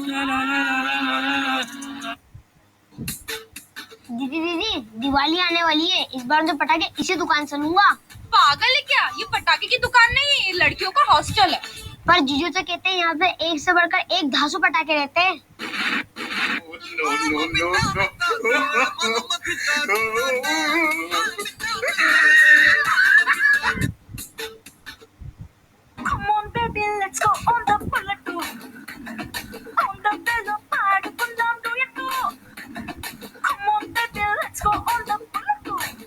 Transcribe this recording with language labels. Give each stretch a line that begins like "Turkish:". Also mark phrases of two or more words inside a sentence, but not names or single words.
Hindi: दीदी दिवाली आने वाली है इस बार तो पटाखे इसी दुकान से लूंगा। पागल है क्या ये पटाखे की दुकान नहीं है ये लड़कियों का हॉस्टल है पर जीजू तो कहते हैं यहाँ पे एक से बढ़कर एक धासु पटाखे रहते हैं।
English: Come on baby let's go on the bullet tour on the velo పాడుకుందాం duet Come on baby let's go on the bullet tour